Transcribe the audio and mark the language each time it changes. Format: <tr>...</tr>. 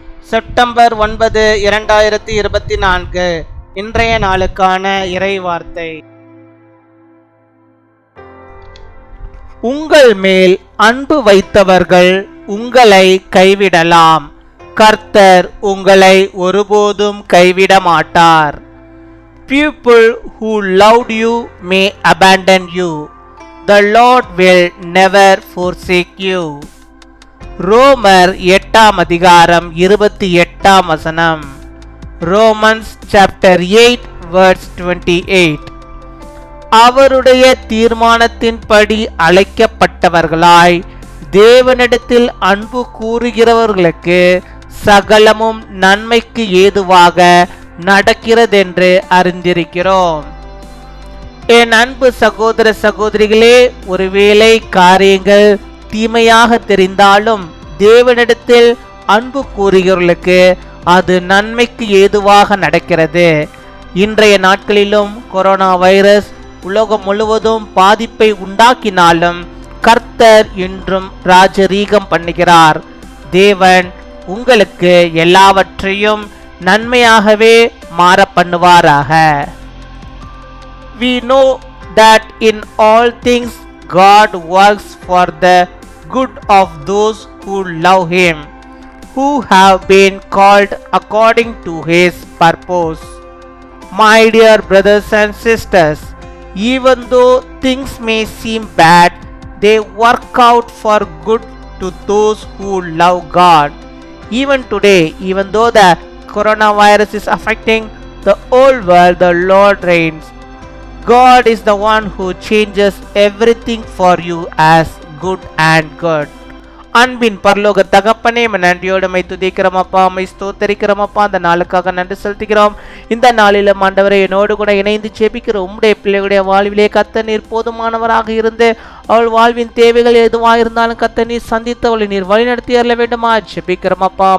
<ta>September 9, 2024 இன்றைய நாளுக்கான இறை வார்த்தை. உங்கள் மேல் அன்பு வைத்தவர்கள் உங்களை கைவிடலாம், கர்த்தர் உங்களை ஒருபோதும் கைவிட மாட்டார்.</ta> <en>People who loved you may abandon you. The Lord will never forsake you.</en> <ta>ரோமர் 8 அதிகாரம் 28</ta> <en>Romans chapter 8 verse 28.</en> <ta>அவருடைய தீர்மானத்தின்படி அழைக்கப்பட்டவர்களாய் தேவனிடத்தில் அன்பு கூறுகிறவர்களுக்கு சகலமும் நன்மைக்கு ஏதுவாக நடக்கிறதென்று அறிந்திருக்கிறோம். என் அன்பு சகோதர சகோதரிகளே, ஒருவேளை காரியங்கள் தீமையாக தெரிந்தாலும் தேவனிடத்தில் அன்பு கூறுகிறவர்களுக்கு அது நன்மைக்கு ஏதுவாக நடக்கிறது. இன்றைய நாட்களிலும் கொரோனா வைரஸ் உலகம் முழுவதும் பாதிப்பை உண்டாக்கினாலும் கர்த்தர் இன்றும் ராஜரீகம் பண்ணுகிறார். தேவன் உங்களுக்கு எல்லாவற்றையும் நன்மையாகவே மாற பண்ணுவாராக.</ta> <en>We know that in all things God works for the good of those who love Him, who have been called according to His purpose. My dear brothers and sisters, even though things may seem bad, they work out for good to those who love God. Even today, even though the coronavirus is affecting the whole world, the Lord reigns. God is the one who changes everything for you as good and good.</en> <ta>அன்பின் பரலோக தகப்பனே, நன்றியோடு my துதிக்கிறோம் அப்பா, my ஸ்தோத்தரிக்கிறோம் அப்பா. அந்த நாளுக்காக நன்றி செலுத்துகிறோம். இந்த நாளிலும் ஆண்டவரை என்னோடு கூட இணைந்து ஜெபிக்கிற உம்முடைய பிள்ளைகளுடைய வாழ்விலே கர்த்தர் நீர் போதுமானவராக இருந்து அவள் வாழ்வின் தேவைகள் எதுவாக இருந்தாலும் கர்த்தர் நீர் சந்தித்து அவளை நீர் வழிநடத்தி அருள வேண்டுமா ஜெபிக்கிறோம் அப்பா.</ta>